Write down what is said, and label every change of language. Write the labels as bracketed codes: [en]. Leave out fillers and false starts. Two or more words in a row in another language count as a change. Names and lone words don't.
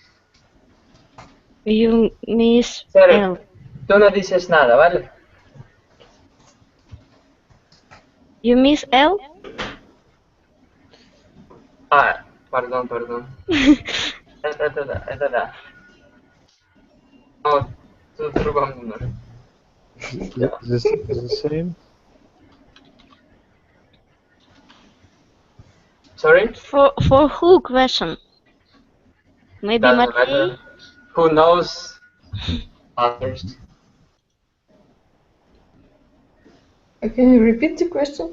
[en] You miss Sergio, L. [es] tú no dices nada, ¿vale? [en] You miss L? [es] Ah, perdón. [ru] Это. Oh, тут в другом номере. [en] This is the same? Sorry? For who question? Maybe Doesn't Matvey? matter. Who knows others? Can you repeat the question?